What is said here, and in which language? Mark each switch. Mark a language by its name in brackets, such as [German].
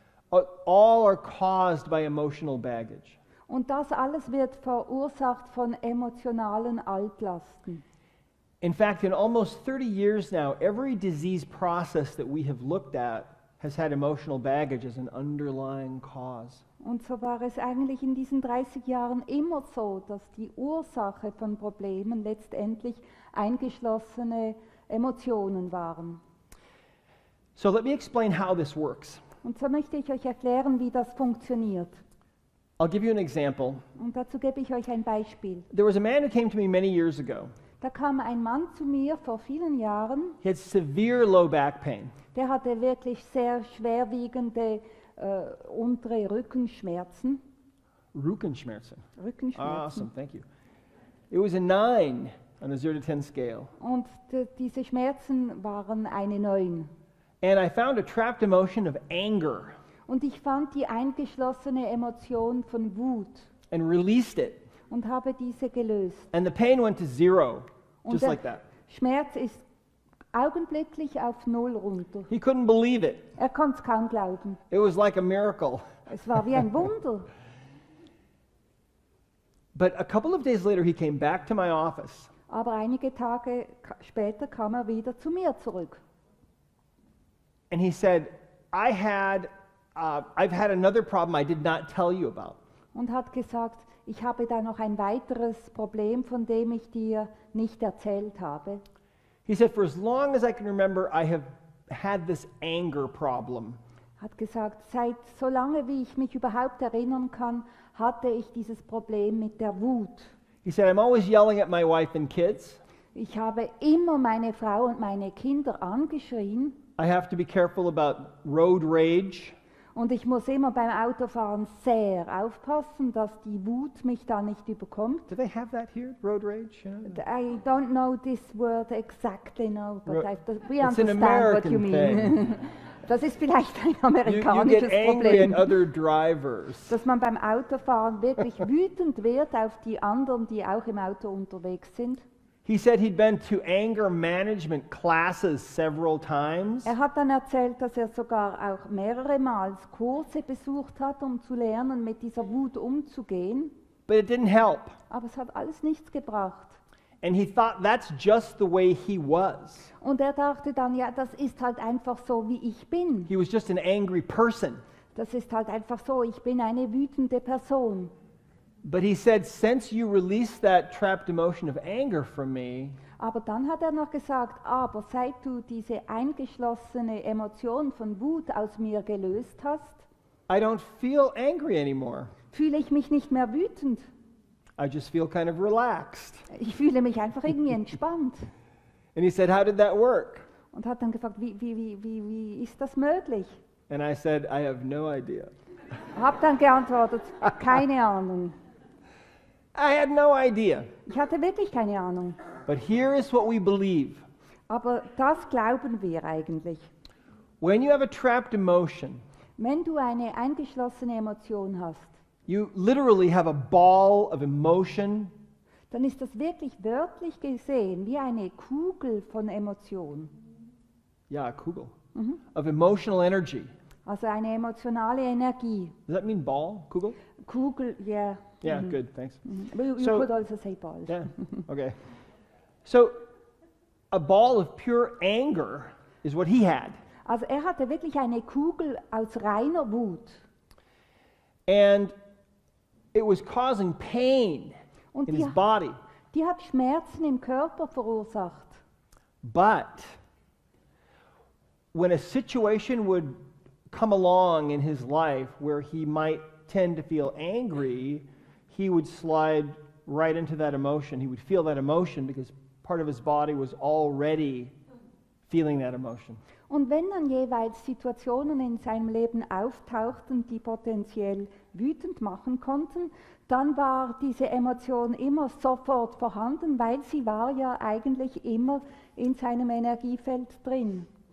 [English] all are caused by emotional baggage. [German] Und das alles wird verursacht von emotionalen Altlasten. [English] In fact, in almost 30 years now, every disease process that we have looked at has had emotional baggage as an underlying cause. [German] Und so war es eigentlich in diesen 30 Jahren immer so, dass die Ursache von Problemen letztendlich eingeschlossene Emotionen waren. [English] So let me explain how this works. [German] Und so möchte ich euch erklären, wie das funktioniert. [English] I'll give you an example. [German] Und dazu gebe ich euch ein Beispiel. [English] There was a man who came to me many years ago. [German] Da kam ein Mann zu mir vor vielen Jahren, [English] He had severe low back pain. [German] der hatte wirklich sehr schwerwiegende untere Rückenschmerzen. Rückenschmerzen. Rückenschmerzen. [English] Awesome, thank you. It was a 9 on a 0 to 10 scale. [German] Und diese Schmerzen waren eine 9. [English] And I found a trapped emotion of anger [German] Und ich fand die eingeschlossene Emotion von Wut [English] and released it. [German] und habe diese gelöst. [English] And the pain went to 0, [German] Und [English] just [German] der [English] like that. [German] Schmerz ist augenblicklich auf 0 runter. [English] He couldn't believe it. [German] Er konnte es kaum glauben. [English] It was like a miracle. [German] Es war wie ein Wunder. [English] But a couple of days later, he came back to my office. [German] Aber einige Tage später kam er wieder zu mir zurück. [English] And he said, I've had another problem I did not tell you about. [German] Und hat gesagt, ich habe da noch ein weiteres Problem, von dem ich dir nicht erzählt habe. [English] He said, for as long as I can remember, I have had this anger problem. [German] Hat gesagt, seit so lange wie ich mich überhaupt erinnern kann, hatte ich dieses Problem mit der Wut. [English] He said, I'm always yelling at my wife and kids. [German] Ich habe immer meine Frau und meine Kinder angeschrien [English] I have to be careful about road rage. [German] und ich muss immer beim Autofahren sehr aufpassen, dass die Wut mich da nicht überkommt. [English] Do they have that here, road rage? I don't know this word exactly now, but we It's an understand what you American mean. thing. [German] Das ist vielleicht ein [English] You [German] amerikanisches [English] get angry at [German] Problem, [English] other drivers. [German] dass man beim Autofahren wirklich wütend wird auf die anderen, die auch im Auto unterwegs sind. [English] He said he'd been to anger management classes several times. [German] Er hat dann erzählt, dass er sogar auch mehrere Mal Kurse besucht hat, um zu lernen, mit dieser Wut umzugehen. [English] But it didn't help. [German] Aber es hat alles nichts gebracht. [English] And he thought that's just the way he was. [German] Und er dachte dann, ja, das ist halt einfach so, wie ich bin. [English] He was just an angry person. [German] Das ist halt einfach so, ich bin eine wütende Person. [English] But he said, since you released that trapped emotion of anger from me, [German] Aber dann hat er noch gesagt, aber seit du diese eingeschlossene Emotion von Wut aus mir gelöst hast, [English] I don't feel angry anymore. [German] fühle ich mich nicht mehr wütend. [English] I just feel kind of relaxed. [German] Ich fühle mich einfach irgendwie entspannt. [English] And he said, how did that work? [German] und hat dann gefragt, wie ist das möglich? [English] And I said, I have no idea. [German] Habe dann geantwortet, keine Ahnung. [English] I had no idea. [German] Ich hatte wirklich keine Ahnung. [English] But here is what we believe. [German] Aber das glauben wir eigentlich. [English] When you have a trapped emotion, [German] Wenn du eine eingeschlossene Emotion hast, [English] you literally have a ball of emotion, [German] dann ist das wirklich wörtlich gesehen wie eine Kugel von Emotion. [English] yeah, Kugel, of emotional energy. [German] Also eine emotionale Energie. [English] Does that mean ball, Kugel? Kugel, yeah. Yeah, good, thanks. You So- could also say ball. Yeah, okay. So, a ball of pure anger is what he had. [German] Also er hatte wirklich eine Kugel aus reiner Wut. [English] And it was causing pain [German] Und [English] in his body. [German] die hat Schmerzen im Körper verursacht. [English] But when a situation would come along in his life where he might tend to feel angry, he would slide right into that emotion. He would feel that emotion because part of his body was already feeling that emotion. [German] Und wenn dann jeweils Situationen in seinem Leben auftauchten, die potenziell wütend machen konnten, dann war diese Emotion immer sofort vorhanden, weil sie war ja eigentlich immer in seinem Energiefeld drin.